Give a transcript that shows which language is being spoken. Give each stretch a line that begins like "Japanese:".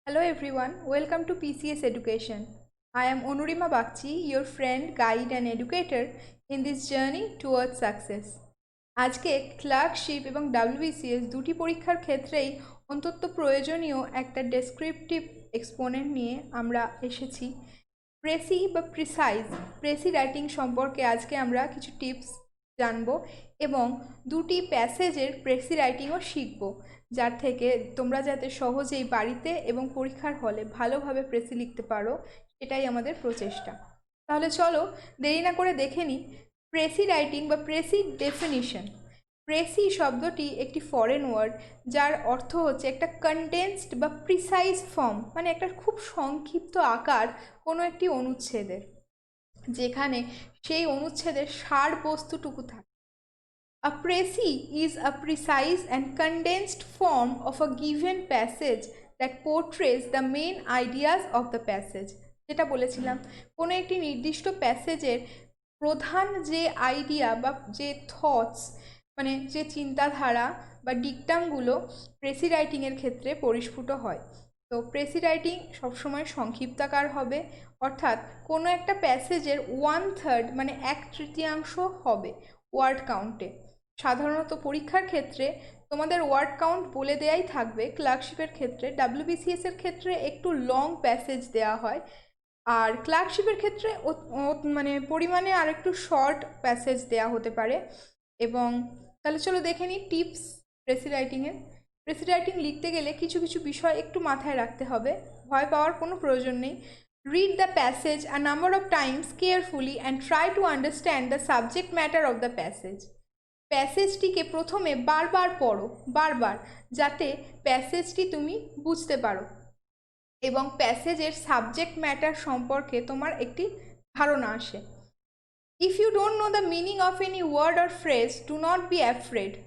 English: Hello everyone, welcome to PCS Education. I am Onurima Bakchi, your friend, guide and educator in this journey towards success.
Bangla: আজকে clerkship এবং WBCS দুটি পরীক্ষার ক্ষেত্রেই অন্তত প্রয়োজনীয় একটা ডেসক্রিপটিভ এক্সপোনেন্ট নিয়ে আমরা এসেছি। প্রেসি বা প্রেসি রাইটিং সম্পর্কে আজকে আমরা কিছু টিপস জানবো এবং দুটি প্যাসেজের প্রেসি রাইটিংও শিখবো, যার থেকে তোমরা যাতে সহজেই বাড়িতে এবং পরীক্ষার হলে ভালোভাবে প্রেসি লিখতে পারো, সেটাই আমাদের প্রচেষ্টা। তাহলে চলো দেরি না করে দেখে নিই প্রেসি রাইটিং বা প্রেসি ডেফিনিশন। প্রেসি শব্দটি একটি ফরেন ওয়ার্ড, যার অর্থ হচ্ছে একটা কনডেন্সড বা প্রিসাইজ ফর্ম, মানে একটা খুব সংক্ষিপ্ত আকার কোনো একটি অনুচ্ছেদের, যেখানে সেই অনুচ্ছেদের সার বস্তুটুকু থাকে।
English: A précis is a precise and condensed form of a given passage that portrays the main ideas of the passage.
Bangla: যেটা বলেছিলাম, কোনো একটি নির্দিষ্ট প্যাসেজের প্রধান যে আইডিয়া বা যে থটস, মানে যে চিন্তাধারা বা ডিকটামগুলো প্রেসি রাইটিংয়ের ক্ষেত্রে পরিস্ফুট হয়। তো প্রেসি রাইটিং সবসময় সংক্ষিপ্তাকার হবে, অর্থাৎ কোনো একটা প্যাসেজের 1/3 মানে 1/3 হবে ওয়ার্ড কাউন্টে। সাধারণত পরীক্ষার ক্ষেত্রে তোমাদের ওয়ার্ড কাউন্ট বলে দেয়াই থাকবে। ক্লার্কশিপের ক্ষেত্রে, WBCS এর ক্ষেত্রে একটু লং প্যাসেজ দেওয়া হয়, আর ক্লার্কশিপের ক্ষেত্রে মানে পরিমাণে আর একটু শর্ট প্যাসেজ দেওয়া হতে পারে। এবং তাহলে চলো দেখে নিই টিপস প্রেসি রাইটিংয়ের। প্রেসি রাইটিং লিখতে গেলে কিছু কিছু বিষয় একটু মাথায় রাখতে হবে, ভয় পাওয়ার কোনো প্রয়োজন নেই।
English: Read the passage a number of times carefully and try to understand the subject matter of the passage.
Bangla: প্যাসেজটিকে প্রথমে বারবার পড়ো, বারবার, যাতে প্যাসেজটি তুমি বুঝতে পারো এবং প্যাসেজের সাবজেক্ট ম্যাটার সম্পর্কে তোমার একটি ধারণা আসে।
English: If you don't know the meaning of any word or phrase, do not be afraid.